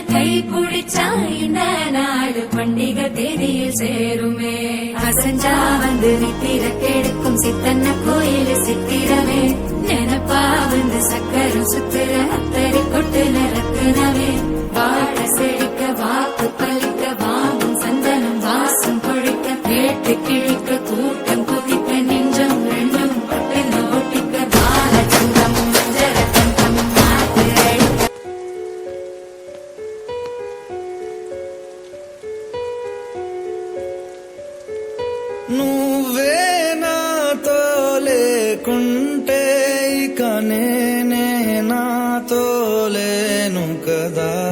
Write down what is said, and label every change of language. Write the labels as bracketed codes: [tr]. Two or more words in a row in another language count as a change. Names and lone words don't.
[ta] கை பிடிச்சா இந்த நாடு பண்டிகை தேதியில் சேருமே அசஞ்சா வந்து நித்திர கெடுக்கும் சித்தன்ன கோயில் சித்திரமே நினப்பா வந்து சக்கரம் சுத்துற அத்தரி கொட்டு நிறக்குனவே வாழ செழிக்க வாக்கு பலிக்க வாங்கும் சந்தனம் வாசம் பொழிக்க கேட்டு கிழிக்க கூட்டம் குதிக்க நெஞ்சம் ரெண்டும் [te] నువ్వే నాతో లేకుంటే ఇక నేనే నాతో లేను కదా